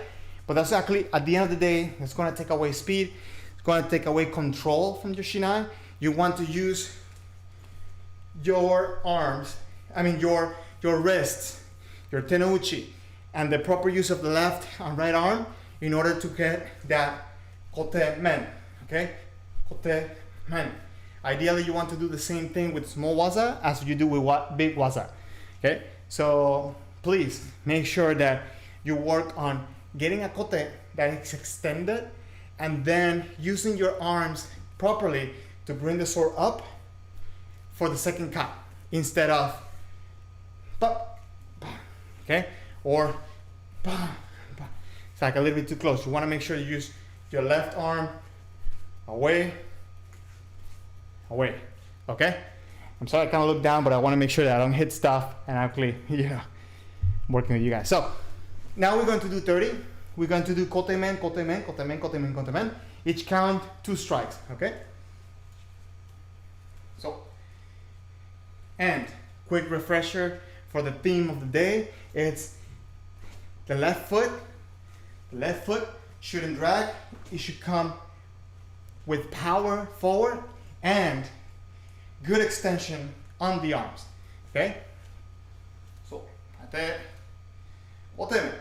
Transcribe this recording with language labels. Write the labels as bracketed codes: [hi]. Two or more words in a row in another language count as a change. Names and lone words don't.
[en] But that's actually, at the end of the day, it's going to take away speed. It's going to take away control from your shinai. You want to use your arms, your wrists, your tenouchi, and the proper use of the left and right arm in order to get that [ja] 小手面, [en] okay? [ja] 小手面. [en] Ideally, you want to do the same thing with small waza as you do with big waza, okay? So please make sure that you work on getting a kote that is extended and then using your arms properly to bring the sword up for the second cut instead of okay? Or it's like a little bit too close. You want to make sure you use your left arm away, okay? I'm sorry I kind of look down, but I want to make sure that I don't hit stuff and actually, working with you guys. So now we're going to do 30. We're going to do [ja] 小手面、小手面、小手面、小手面、小手面. [en] Each count 2 strikes, okay? So, and quick refresher for the theme of the day, it's the left foot shouldn't drag. It should come with power forward and good extension on the arms. Okay? So, 当て、おてめ、